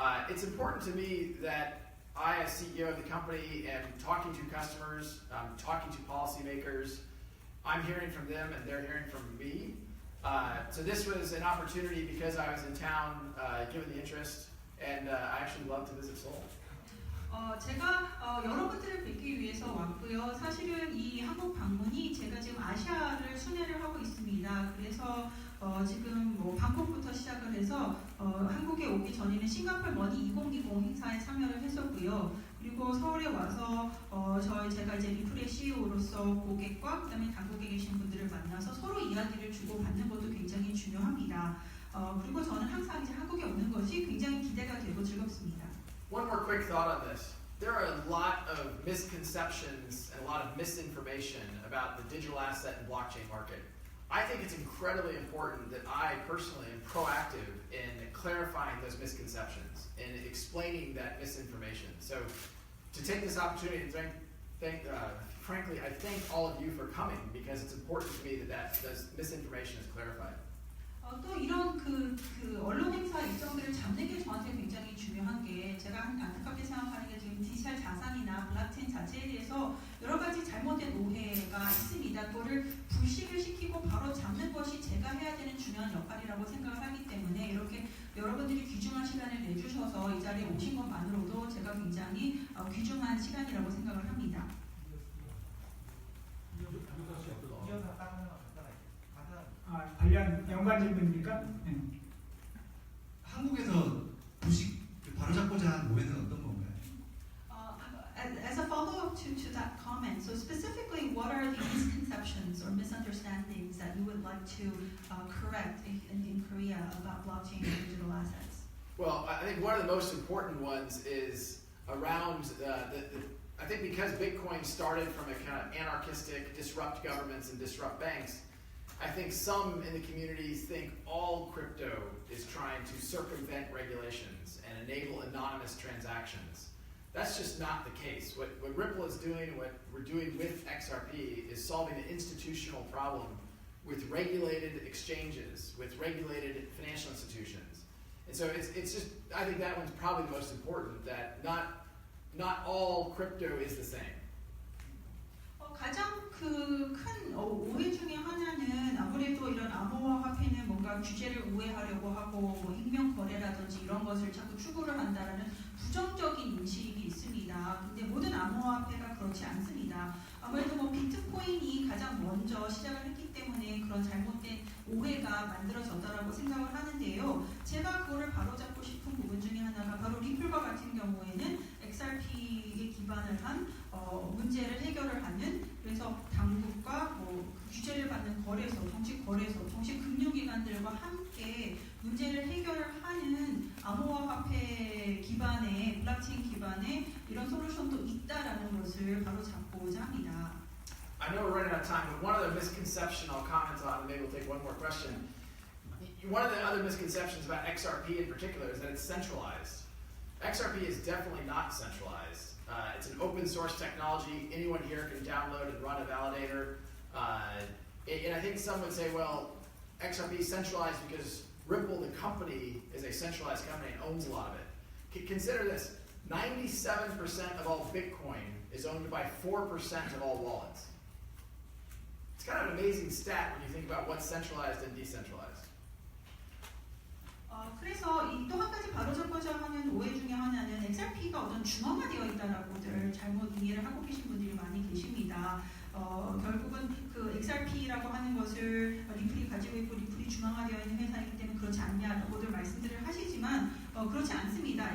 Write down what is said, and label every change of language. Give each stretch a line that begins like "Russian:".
English: It's important to me that I, as CEO of the company, am talking to customers, talking to policymakers. I'm hearing from them and they're hearing from me. So this was an opportunity because I was in town, given the interest, and I actually love to visit Seoul.
Korean: 제가 여러분들을 뵙기 위해서 왔고요. 사실은 이 한국 방문이 제가 지금 아시아를 순회를 하고 있습니다. 그래서 지금 뭐 방콕부터 시작을 해서 한국에 오기 전에는 싱가포르 머니 2020 행사에 참여를 했었고요. 그리고 서울에 와서 제가 이제 리플의 CEO로서 고객과 그다음에 당국에 계신 분들을 만나서 서로 이야기를 주고받는 것도 굉장히 중요합니다. 그리고 저는 항상 이제 한국에 오는 것이 굉장히 기대가 되고 즐겁습니다.
English: One more quick thought on this. There are a lot of misconceptions and a lot of misinformation about the digital asset and blockchain market. I think it's incredibly important that I personally am proactive in clarifying those misconceptions and explaining that misinformation. So to take this opportunity to frankly, I thank all of you for coming because it's important to me that this misinformation is clarified.
Korean: 또 이런 그 언론 행사 일정들을 잡는 게 저한테 굉장히 중요한 게 제가 안타깝게 생각하는 게 지금 디지털 자산이나 블록체인 자체에 대해서 여러 가지 잘못된 오해가 있습니다. 그거를 불식을 시키고 바로 잡는 것이 제가 해야 되는 중요한 역할이라고 생각을 하기 때문에 이렇게 여러분들이 귀중한 시간을 내주셔서 이 자리에 오신 것만으로도 제가 굉장히 귀중한 시간이라고 생각을 합니다. 관련 연관 질문입니까? 네. 한국에서 부식 바로잡고자 한 오해는 어떤 건가요?
English: As a follow-up to that comment, so specifically, what are the misconceptions or misunderstandings that you would like to correct in Korea about blockchain and digital assets? Well, I think one of the most important ones is around I think because Bitcoin started from a kind of anarchistic, disrupt governments and disrupt banks, I think some in the communities think all crypto is trying to circumvent regulations and enable anonymous transactions. That's just not the case. What Ripple is doing, what we're doing with XRP is solving an institutional problem with regulated exchanges, with regulated financial institutions. And so it's just, I think that one's probably the most important, that not all crypto is the same.
Korean: 가장 큰 오해 중에 하나는 아무래도 이런 암호화 화폐는 뭔가 규제를 우회하려고 하고 뭐 익명 거래라든지 이런 것을 자꾸 추구를 한다라는 부정적인 인식이 있습니다. 근데 모든 암호화 화폐가 그렇지 않습니다. 아무래도 뭐 비트코인이 가장 먼저 시작을 했기 때문에 그런 잘못된 오해가 만들어졌다라고 생각을 하는데요. 제가 그거를 바로잡고 싶은 부분 중에 하나가 바로 리플과 같은 경우에는 XRP에 기반을 한 문제를 해결을 하는, 그래서 당국과 뭐 규제를 받는 거래소, 정식 거래소, 정식 금융기관들과 함께 문제를 해결을 하는 암호화 화폐 기반의 블록체인 기반의 이런 솔루션도 있다라는 것을 바로 잡고자 합니다.
English: I know we're running out of time, but one other misconception I'll comment on, and maybe we'll take one more question. One of the other misconceptions about XRP in particular is that it's centralized. XRP is definitely not centralized. It's an open source technology. Anyone here can download and run a validator. And I think some would say, well, XRP is centralized because Ripple, the company, is a centralized company and owns a lot of it. Consider this, 97% of all Bitcoin is owned by 4% of all wallets. It's kind of an amazing stat when you think about what's centralized and decentralized.
Korean: 그래서 또 한 가지 바로잡고자 하는 오해 중에 하나는 XRP가 어떤 중앙화되어 있다라고들 잘못 이해를 하고 계신 분들이 많이 계십니다. 결국은 그 XRP라고 하는 것을 리플이 가지고 있고 리플이 중앙화되어 있는 회사이기 때문에 그렇지 않냐고들 말씀들을 하시지만 그렇지 않습니다.